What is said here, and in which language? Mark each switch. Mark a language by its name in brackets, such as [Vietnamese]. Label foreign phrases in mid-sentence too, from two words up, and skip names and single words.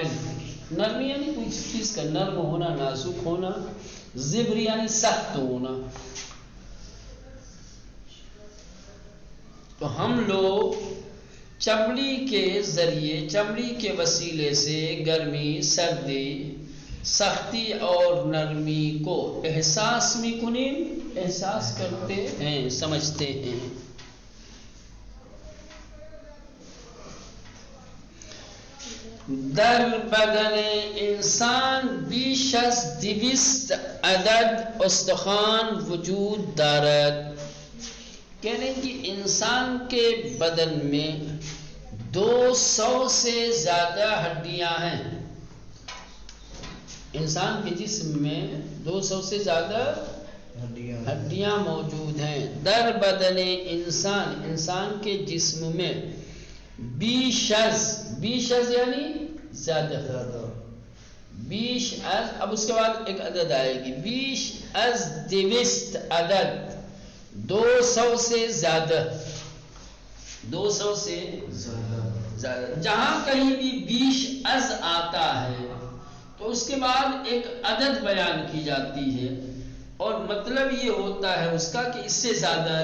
[Urdu] نرمی یعنی کوئی چیز کا نرم ہونا, نازک ہونا, زبری یعنی سخت ہونا. تو ہم لوگ چمڑی کے ذریعے, چمڑی کے وسیلے سے گرمی, سردی, سختی اور نرمی کو احساس میکنیم, احساس کرتے ہیں, سمجھتے ہیں. [Persian] در بدن انسان بیش از 200 عدد استخوان وجود دارد. [Urdu] کہنے کہ انسان کے بدن میں 200 سے زیادہ ہڈیاں ہیں. انسان کے جسم میں 200 سے زیادہ ہڈیاں موجود ہیں. [Persian] در بدن انسان, [Urdu] انسان کے جسم میں [Persian] بیش از, بیش از [Urdu] یعنی زیادہ, [Persian] بیش از, [Urdu] اب اس کے بعد ایک عدد آئے گی, [Persian] بیش از 200 عدد, [Urdu] 200 سے زیادہ, 200 سے زیادہ. جہاں کہیں بھی [Persian] بیش از [Urdu] آتا ہے تو اس کے بعد ایک عدد بیان کی جاتی ہے, اور مطلب یہ ہوتا ہے اس کا کہ اس سے زیادہ.